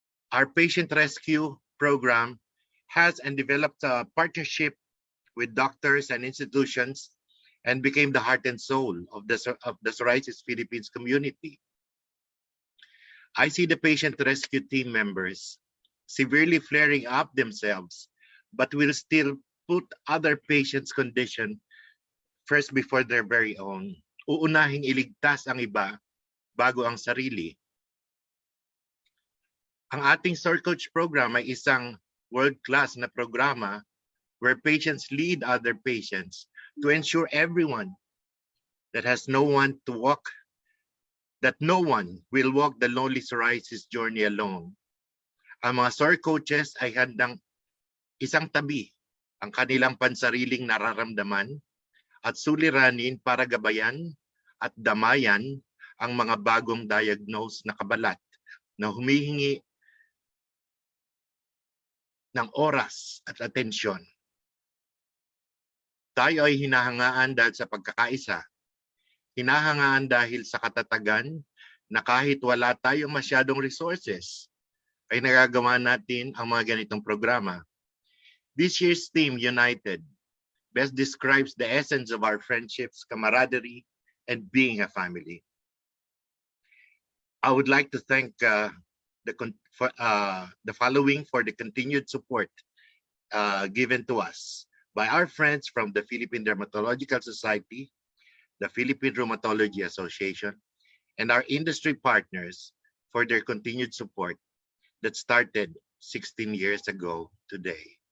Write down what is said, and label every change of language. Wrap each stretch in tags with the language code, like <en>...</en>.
<en>Our patient rescue program has and developed a partnership with doctors and institutions and became the heart and soul of the Psoriasis Philippines community. I see the patient rescue team members severely flaring up themselves, but will still put other patients' condition first before their very own.</en> <tl>Uunahing iligtas ang iba bago ang sarili. Ang ating SORCOACH program ay isang world-class na programa</tl> <en>where patients lead other patients to ensure everyone that no one will walk the lonely psoriasis journey alone.</en> <tl>Ang mga SORCOACHes ay handang isang tabi ang kanilang pansariling nararamdaman at suliranin para gabayan at damayan ang mga bagong diagnose na kabalat na humihingi ng oras at atensyon. Tayo ay hinahangaan dahil sa pagkakaisa. Hinahangaan dahil sa katatagan na kahit wala tayong masyadong resources, ay nagagawa natin ang mga ganitong programa.</tl> <en>This year's theme, United, best describes the essence of our friendships, camaraderie, and being a family. I would like to thank the following for the continued support given to us by our friends from the Philippine Dermatological Society, the Philippine Rheumatology Association, and our industry partners for their continued support that started 16 years ago today.</en>